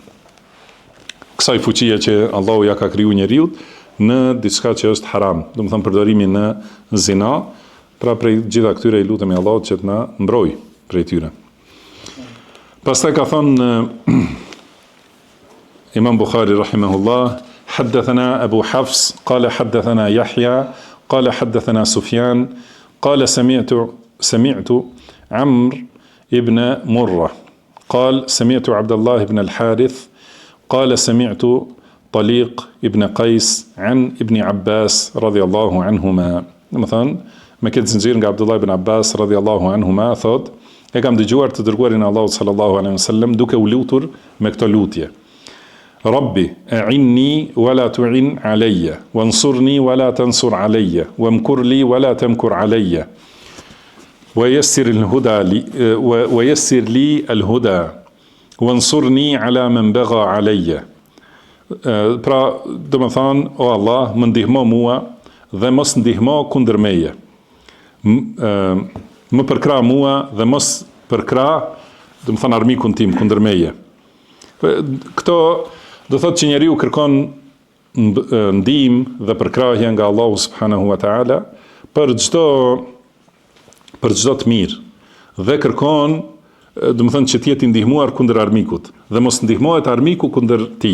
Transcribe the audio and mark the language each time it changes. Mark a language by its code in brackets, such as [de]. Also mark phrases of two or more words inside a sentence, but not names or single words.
[sq] kësaj fuqie që Allahu ja ka kriju njeriu në diçka që është haram, do të thënë përdorimi në zina, pra prej gjitha këtyre i lutemi Allahut që të na mbrojë prej tyre. Pastaj ka thënë Imam Bukhari rahimahullah, [ar] حدثنا أبو حفص قال حدثنا يحيى قال حدثنا سفيان قال سمعت عمرو ابن مرة قال سمعت عبد الله بن الحارث قال سمعت طليق ابن قيس عن ابن عباس رضي الله عنهما. [sq] مثلا me këtë zinxhir nga Abdullah ibn Abbas [ar] رضي الله عنهما, [sq] thot, e kam dëgjuar të dërguarin Allahut [ar] صلى الله عليه وسلم [sq] duke u lutur me këtë lutje: [ar] رب أعني ولا تعن علي وانصرني ولا تنصر علي وامكر لي ولا تمكر علي ويسر لي الهدى وانصرني على من بغى علي. [sq] Pra, do të thonë, o Allah, më ndihmo mua dhe mos ndihmo kundër meje. Më përkra mua dhe mos përkra, do të thonë, armikun tim kundër meje. Këto do thotë që njeriu kërkon ndihmë dhe përkrahje nga Allahu [ar] سبحانه وتعالى [sq] për çdo të mirë, dhe kërkon, do të thonë, që të jetë i ndihmuar kundër armikut dhe mos ndihmohet armiku kundër tij.